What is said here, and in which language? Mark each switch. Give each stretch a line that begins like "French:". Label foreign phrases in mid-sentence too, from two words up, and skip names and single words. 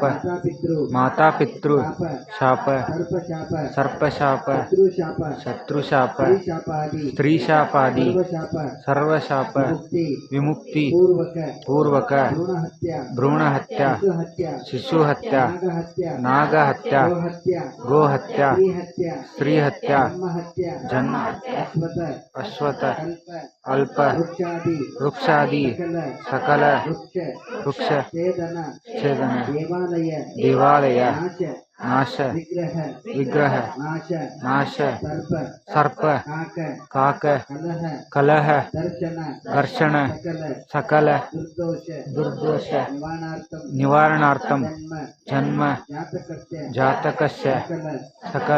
Sanskrit: ಮಾತಾ ಪಿತೃ ಶಾಪ ಸರ್ಪ ಶಾಪ ಶತ್ರು ಶಾಪ ಸ್ತ್ರೀ ಶಾಪಾದಿ ಸರ್ವ ಶಾಪ ವಿಮುಕ್ತಿ ಪೂರ್ವಕ ಭ್ರೂಣ ಹತ್ಯಾ ಶಿಶು ಹತ್ಯಾ ನಾಗ ಹತ್ಯಾ ಗೋ ಹತ್ಯಾ ಸ್ತ್ರೀ ಹತ್ಯಾ ಜನ್ಮ ಅಶ್ವಥ ಅಲ್ಪ ವೃಕ್ಷಾದಿ ಸಕಲ ವೃಕ್ಷ ಛೇದನ ದೇವಾಲಯ ನಾಶ ವಿಗ್ರಹ ನಾಶ ಸರ್ಪ ಕಾಕ ಕಲಹ ಘರ್ಷಣ ಸಕಲ ದುರ್ದೋಷ ನಿವಾರಣಾರ್ಥಂ ಜನ್ಮ ಜಾತಕಸ್ಯ ಸಕಲ